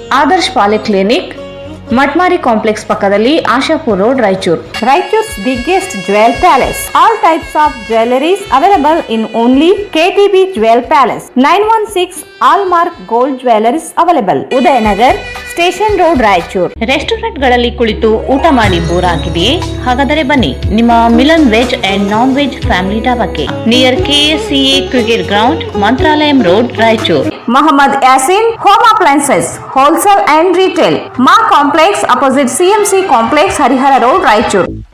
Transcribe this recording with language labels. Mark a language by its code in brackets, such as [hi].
[kn] Adarsh polyclinic, ಮಟ್ಮಾರಿ complex ಪಕ್ಕದಲ್ಲಿ, Ashapur road, Raichur. [en] Raichuru's biggest jewel palace. All types of jewelries available in only KTB Jewel Palace. 916 Allmark Gold Jewelries available. [kn] Udayanagar, station road, Raichur. ರೆಸ್ಟೋರೆಂಟ್ಗಳಲ್ಲಿ ಕುಳಿತು ಊಟ ಮಾಡಿ bore ಆಗಿದೆಯೇ? ಹಾಗಾದರೆ ಬನ್ನಿ ನಿಮ್ಮ Milan veg and non veg family ಡಾಬಾಕ್ಕೆ, near KSCA cricket ground, Mantralayam road, Raichur. Mohammed Yaseen home appliances wholesale and retail, ಮಾ complex opposite CMC complex, Harihara road, Raichur.